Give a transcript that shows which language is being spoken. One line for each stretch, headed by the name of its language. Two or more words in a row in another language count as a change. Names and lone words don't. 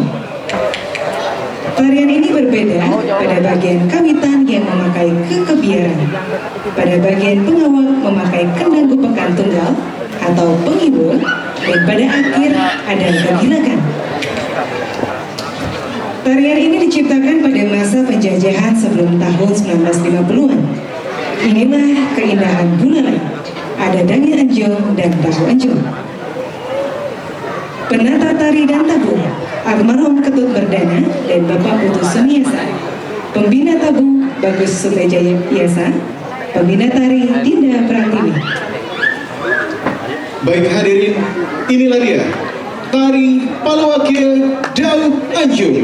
Indonesian: Tarian ini berbeda pada bagian kawitan yang memakai kekebiaran, pada bagian pengawal memakai kendang gupekan tunggal atau pengibo, dan pada akhir ada kegilakan. Tarian ini diciptakan pada masa penjajahan sebelum tahun 1950-an. Inilah keindahan Buleleng, ada Dangin Anjung dan Tahu Anjung. Penata tari dan tabuh almarhum Ketut Berdana dan Bapak Putu Sumiasa. Pembina tabuh Bagus Sutejaya Biasa. Pembina tari Dinda Pratiwi. Baik hadirin, inilah dia tari Palawakya Dangin Anjung.